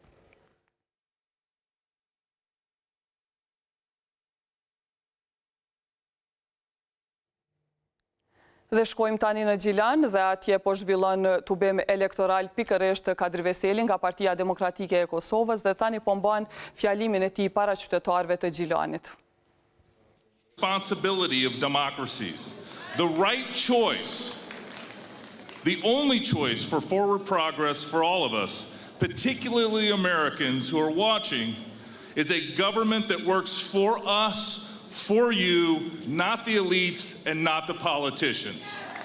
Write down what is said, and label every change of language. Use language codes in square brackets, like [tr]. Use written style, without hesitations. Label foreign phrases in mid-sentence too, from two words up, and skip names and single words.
[sq] Dhe shkojmë tani në Gjilan dhe atje po zhvillon tubim elektoral pikërisht Kadri Veseli nga Partia Demokratike e Kosovës dhe tani po mban fjalimin e tij para qytetarëve të Gjilanit. [en] Responsibility of democracies. The right choice. The only choice for forward progress for all of us, particularly Americans who are watching, is a government that works for us, for you, not the elites and not the politicians.